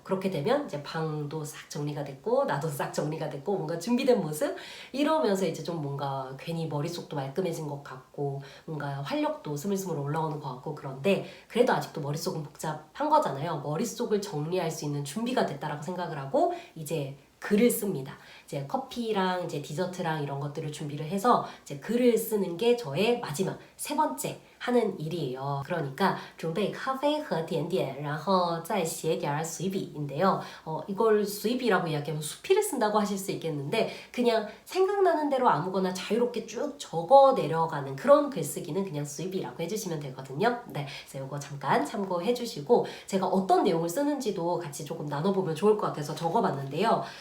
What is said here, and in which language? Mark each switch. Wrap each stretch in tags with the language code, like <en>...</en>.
<ko>그렇게 되면 이제 방도 싹 정리가 됐고 나도 싹 정리가 됐고 뭔가 준비된 모습 이러면서 이제 좀 뭔가 괜히 머릿속도 말끔해진 것 같고 뭔가 활력도 스물스물 올라오는 것 같고 그런데 그래도 아직도 머릿속은 복잡한 거잖아요. 머릿속을 정리할 수 있는 준비가 됐다라고 생각을 하고 이제 글을 씁니다. 이제 커피랑 이제 디저트랑 이런 것들을 준비를 해서 이제 글을 쓰는 게 저의 마지막 세 번째 하는 일이에요. 그러니까</ko> <zh>准备咖啡和甜点然后再写点随笔</zh> <ko>인데요. 이걸随笔라고 이야기하면 수필을 쓴다고 하실 수 있겠는데 그냥 생각나는 대로 아무거나 자유롭게 쭉 적어 내려가는 그런 글쓰기는 그냥 随笔라고 해주시면 되거든요. 네, 그래서 이거 잠깐 참고해 주시고 제가 어떤 내용을 쓰는지도 같이 조금 나눠보면 좋을 것 같아서 적어봤는데요.</ko>